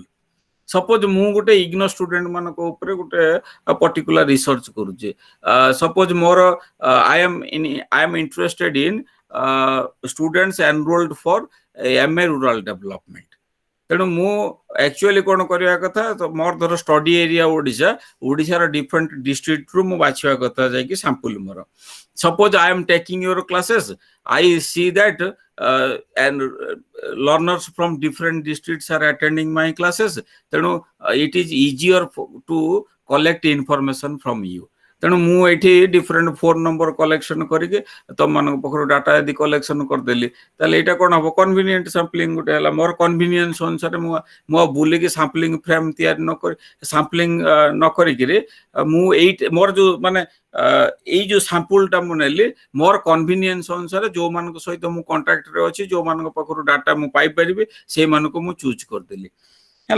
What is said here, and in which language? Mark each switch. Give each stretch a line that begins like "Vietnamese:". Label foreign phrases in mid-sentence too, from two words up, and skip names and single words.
Odia: ସପୋଜ ମୁଁ ଗୋଟେ ଇଗ୍ନୋ ଷ୍ଟୁଡେଣ୍ଟ ମାନଙ୍କ ଉପରେ ଗୋଟେ
English: particular research
Odia: କରୁଛି, ସପୋଜ ମୋର
English: I am interested in students enrolled for MA rural development.
Odia: ତେଣୁ ମୁଁ ଆକ୍ଚୁଆଲି କ'ଣ କରିବା କଥା, ମୋର ଧର
English: study area
Odia: ଓଡ଼ିଶାର ଡିଫରେଣ୍ଟ ଡିଷ୍ଟ୍ରିକ୍ଟରୁ ମୁଁ ବାଛିବା କଥା ଯାଇକି ସାମ୍ପୁଲ ମୋର।
English: Suppose I am taking your classes, I see that and learners from different districts are attending my classes. ତେଣୁ it is easier to collect information from you.
Odia: ତେଣୁ ମୁଁ ଏଇଠି
English: different phone number
Odia: କଲେକ୍ସନ କରିକି ତମମାନଙ୍କ ପାଖରୁ ଡାଟା ଯଦି କଲେକ୍ସନ କରିଦେଲି, ତାହେଲେ ଏଇଟା କ'ଣ ହବ,
English: convenient sampling
Odia: ଗୋଟେ ହେଲା। ମୋର କନଭିନିଏନ୍ସ ଅନୁସାରେ ମୁଁ ଆଉ ବୁଲିକି
English: sampling frame
Odia: ତିଆରି ସାମ୍ପଲିଂ ନ କରିକିରି ମୁଁ ମୋର ଯୋଉ ମାନେ ଏଇ ଯୋଉ ସାମ୍ପୁଲଟା ମୁଁ ନେଲି, ମୋର କନଭିନିଏନ୍ସ ଅନୁସାରେ ଯୋଉମାନଙ୍କ ସହିତ ମୁଁ କଣ୍ଟାକ୍ଟରେ ଅଛି, ଯୋଉମାନଙ୍କ ପାଖରୁ ଡାଟା ମୁଁ ପାଇପାରିବି, ସେଇମାନଙ୍କୁ ମୁଁ ଚୁଜ୍ କରିଦେଲି, ହେଲା।